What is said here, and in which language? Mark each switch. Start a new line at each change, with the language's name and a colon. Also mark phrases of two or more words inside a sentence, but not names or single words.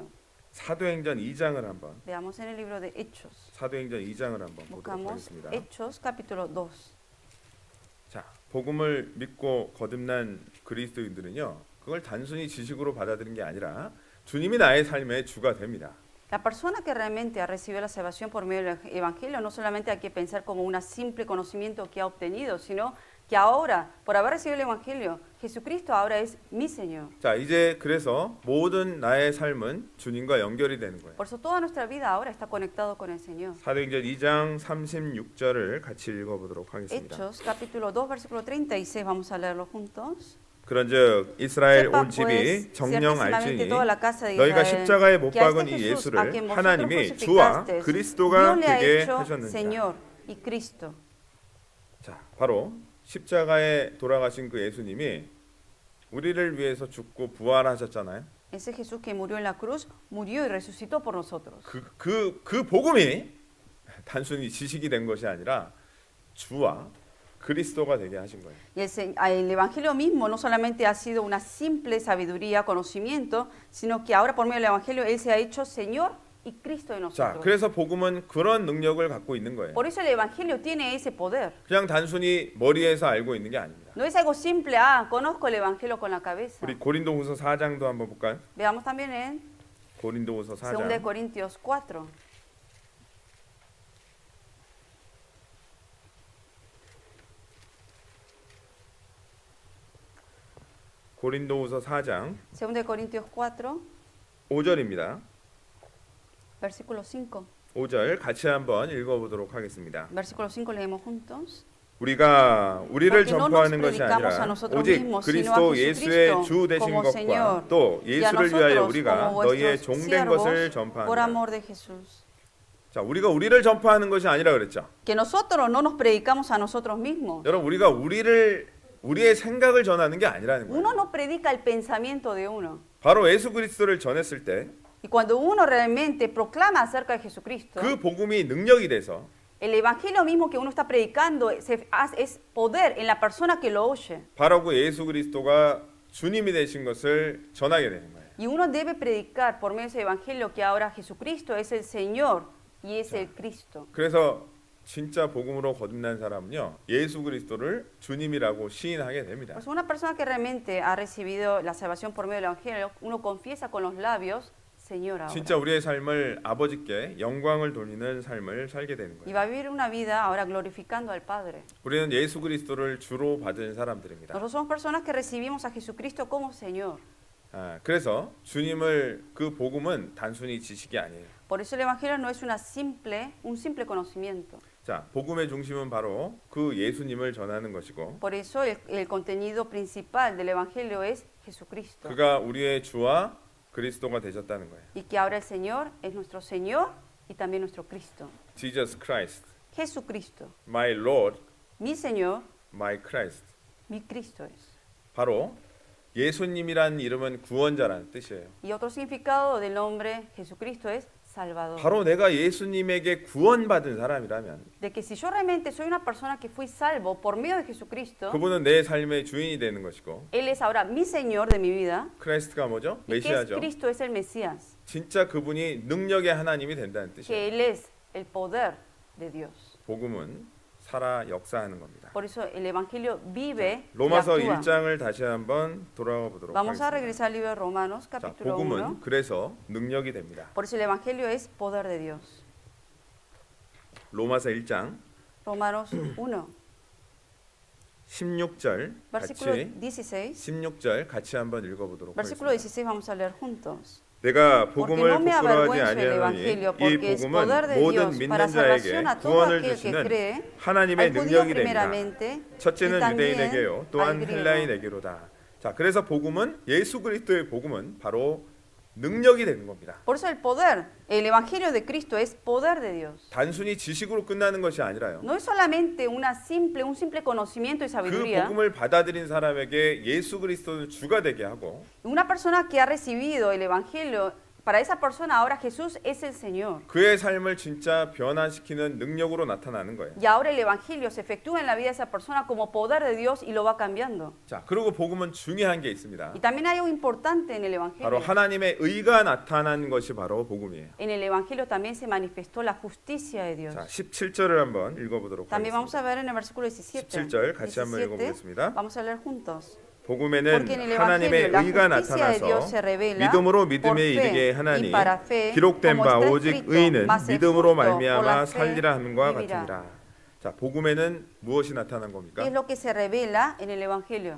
Korean: 사도행전 2장을 한번
Spanish: Veamos en el libro de Hechos.
Korean: 사도행전 2장을 한번 보도록
Spanish: Buscamos
Korean: 하겠습니다.
Spanish: Hechos capítulo 2.
Korean: 자, 복음을 믿고 거듭난 그리스도인들은요, 그걸 단순히 지식으로 받아들인 게 아니라 주님이 나의 삶의 주가 됩니다.
Spanish: La persona que realmente ha recibido la salvación por medio del Evangelio no solamente hay que pensar como un simple conocimiento que ha obtenido, sino que ahora, por haber recibido el Evangelio, Jesucristo ahora es mi Señor.
Korean: 자, 이제 그래서 모든 나의 삶은 주님과 연결이 되는 거예요.
Spanish: Por eso toda nuestra vida ahora está conectado con el Señor.
Korean: 사도행전 2장 36절을 같이 읽어보도록 하겠습니다.
Spanish: Hechos capítulo 2 versículo 36, vamos a leerlo juntos.
Korean: 그런즉 이스라엘
Spanish: Sepan,
Korean: 온 집이
Spanish: pues,
Korean: 정령
Spanish: ciertamente
Korean: 알지니
Spanish: toda la casa de
Korean: 너희가
Spanish: Israel,
Korean: 십자가에 못
Spanish: que a
Korean: 박은
Spanish: este
Korean: 이
Spanish: Jesús, a
Korean: 예수를
Spanish: quien vosotros
Korean: 하나님이 주와
Spanish: crucificasteis,
Korean: 그리스도가
Spanish: Dios le ha
Korean: 되게
Spanish: hecho
Korean: 하셨느니라.
Spanish: Señor y Cristo.
Korean: 자, 바로 십자가에 돌아가신 그 예수님이 우리를 위해서 죽고 부활하셨잖아요.
Spanish: Ese Jesús que murió en la cruz, murió y resucitó por nosotros.
Korean: 그 복음이 단순히 지식이 된 것이 아니라 주와 그리스도가 되게 하신 거예요.
Spanish: Y el Evangelio mismo no solamente ha sido una simple sabiduría, conocimiento, sino que ahora por medio del Evangelio Él se ha hecho Señor y Cristo de
Korean: 자,
Spanish: nosotros.
Korean: 그래서 복음은 그런 능력을 갖고 있는 거예요.
Spanish: Por eso el Evangelio tiene ese poder.
Korean: 그냥 단순히 머리에서 알고 있는 게 아닙니다.
Spanish: No es algo simple, conozco el Evangelio con la cabeza.
Korean: 우리 고린도후서 4장도 한번 볼까요?
Spanish: Veamos también en
Korean: 고린도후서 2 4장.
Spanish: Corintios 4.
Korean: 고린도후서 4장
Spanish: 2 Corintios 4,
Korean: 5절입니다.
Spanish: versículo 5.
Korean: 5절 같이 한번 읽어보도록 하겠습니다.
Spanish: Versículo 5 leemos juntos.
Korean: 우리가 우리를
Spanish: Porque no nos
Korean: 전파하는 것이
Spanish: predicamos
Korean: 아니라
Spanish: a nosotros
Korean: 오직
Spanish: mismos, sino
Korean: 그리스도
Spanish: a
Korean: 예수의
Spanish: Jesucristo
Korean: 주 되신
Spanish: como
Korean: 것과
Spanish: Señor,
Korean: 또
Spanish: y a
Korean: 예수를 위하여
Spanish: nosotros
Korean: 우리가
Spanish: como
Korean: 너희의
Spanish: vuestros
Korean: 종된 것을
Spanish: siervos por
Korean: 전파한다.
Spanish: amor de Jesús.
Korean: 자, 우리가 우리를 전파하는 것이 아니라 그랬죠.
Spanish: Que nosotros no nos predicamos a nosotros mismos.
Korean: 여러분, 우리가 우리의 생각을 전하는 게 아니라는 거예요.
Spanish: Uno no predica el pensamiento de uno.
Korean: 바로 예수 그리스도를 전했을 때 그
Spanish: Y cuando uno realmente proclama acerca de Jesucristo,
Korean: 복음이 능력이 돼서
Spanish: el evangelio mismo que uno está predicando es poder en la persona que lo oye.
Korean: 바로 그 예수 그리스도가 주님이 되신 것을 전하게 되는 거예요.
Spanish: Y uno debe predicar por medio de ese evangelio que ahora Jesucristo es el Señor y es el Cristo.
Korean: 그래서 진짜 복음으로 거듭난 사람은요, 예수 그리스도를 주님이라고 시인하게 됩니다.
Spanish: Pues una persona que realmente ha recibido la salvación por medio del Evangelio, uno confiesa con los labios, Señor ahora.
Korean: 진짜 우리의 삶을 아버지께 영광을 돌리는 삶을 살게 되는
Spanish: Y
Korean: 거예요.
Spanish: va a vivir una vida ahora glorificando al Padre.
Korean: 우리는 예수 그리스도를 주로 받은 사람들입니다.
Spanish: Nosotros somos personas que recibimos a Jesucristo como Señor.
Korean: 그래서 주님을 그 복음은 단순히 지식이 아니에요.
Spanish: Por eso el Evangelio no es un simple conocimiento.
Korean: 자, 복음의 중심은 바로 그 예수님을 전하는 것이고,
Spanish: Por eso el contenido principal del Evangelio es Jesucristo.
Korean: 그가 우리의 주와 그리스도가 되셨다는 거예요.
Spanish: Y que ahora el Señor es nuestro Señor y también nuestro Cristo.
English: Jesus Christ,
Spanish: Jesucristo,
English: my Lord,
Spanish: mi Señor,
English: my Christ.
Spanish: mi Cristo es.
Korean: 바로 예수님이란 이름은 구원자라는 뜻이에요.
Spanish: Y otro significado del nombre Jesucristo es Salvador.
Korean: 바로 내가 예수님에게 구원받은 사람이라면
Spanish: De que si yo realmente soy una persona que fui salvo por medio de Jesucristo,
Korean: 그분은 내 삶의 주인이 되는 것이고,
Spanish: Él es ahora mi Señor de mi vida.
Korean: 크리스트가 뭐죠?
Spanish: ¿Y qué es
Korean: 메시아죠.
Spanish: Cristo? Es el Mesías.
Korean: 진짜 그분이 능력의 하나님이 된다는 뜻이에요.
Spanish: Que Él es el poder de Dios.
Korean: 복음은 살아 역사하는 겁니다.
Spanish: Por eso el Evangelio vive y
Korean: 로마서
Spanish: actúa.
Korean: 1장을 다시 한번 돌아가 보도록
Spanish: Vamos a
Korean: 하겠습니다.
Spanish: regresar al libro de Romanos,
Korean: 자,
Spanish: capítulo
Korean: 복음은 1. 그래서 능력이 됩니다.
Spanish: Por eso el Evangelio es poder de Dios.
Korean: 로마서 1장
Spanish: Romanos 1,
Korean: 16절
Spanish: versículo
Korean: 같이
Spanish: 16.
Korean: 16절 같이 한번 읽어보도록
Spanish: Versículo
Korean: 하겠습니다.
Spanish: 16 vamos a leer juntos.
Korean: 내가
Spanish: Porque
Korean: 복음을
Spanish: no me
Korean: 부끄러워하지
Spanish: avergüenzo del
Korean: 아니하노니
Spanish: Evangelio,
Korean: 이
Spanish: porque es
Korean: 복음은
Spanish: poder de
Korean: 모든
Spanish: Dios para
Korean: 믿는 자에게
Spanish: salvación a todo
Korean: 구원을
Spanish: aquel que
Korean: 주시는
Spanish: cree,
Korean: 하나님의
Spanish: al judío
Korean: 능력이 됩니다.
Spanish: primeramente y
Korean: 첫째는
Spanish: también
Korean: 유대인에게요, 또한
Spanish: al griego.
Korean: 헬라인에게로다. 자, 그래서 복음은 예수 그리스도의 복음은 바로 능력이 되는 겁니다.
Spanish: Por eso el poder, el Evangelio de Cristo es poder de Dios.
Korean: 단순히 지식으로 끝나는 것이 아니라요.
Spanish: No es solamente un simple conocimiento y
Korean: 그
Spanish: sabiduría.
Korean: 복음을 받아들인 사람에게 예수 그리스도를 주가 되게 하고,
Spanish: Una persona que ha recibido el Evangelio, para esa persona ahora Jesús es el Señor.
Korean: 그의 삶을 진짜 변화시키는 능력으로 나타나는 거예요.
Spanish: Y ahora el Evangelio se efectúa en la vida de esa persona como poder de Dios y lo va cambiando.
Korean: 자, 그리고 복음은 중요한 게 있습니다.
Spanish: Y también hay algo importante en el
Korean: 바로
Spanish: Evangelio.
Korean: 하나님의 의가 나타난 것이 바로 복음이에요.
Spanish: En el Evangelio también se manifestó la justicia de Dios.
Korean: 자, 17절을 한번 읽어보도록
Spanish: También vamos
Korean: 하겠습니다.
Spanish: a ver en el versículo 17.
Korean: 17절 같이 한번
Spanish: 17,
Korean: 읽어보겠습니다.
Spanish: vamos a leer juntos.
Korean: 복음에는
Spanish: Porque en el
Korean: 하나님의
Spanish: Evangelio la
Korean: 의가
Spanish: justicia de Dios
Korean: 나타나서
Spanish: se revela
Korean: 믿음으로
Spanish: por
Korean: 믿음에 이르게
Spanish: fe
Korean: 하나니
Spanish: y para fe,
Korean: 기록된
Spanish: como
Korean: 바
Spanish: está
Korean: 오직
Spanish: escrito,
Korean: 의는
Spanish: mas el
Korean: 믿음으로
Spanish: justo por
Korean: 말미암아
Spanish: la fe
Korean: 살리라 함과
Spanish: vivirá.
Korean: 같으니라. 자, 복음에는 무엇이 나타난 겁니까?
Spanish: ¿Qué es lo que se revela en el Evangelio?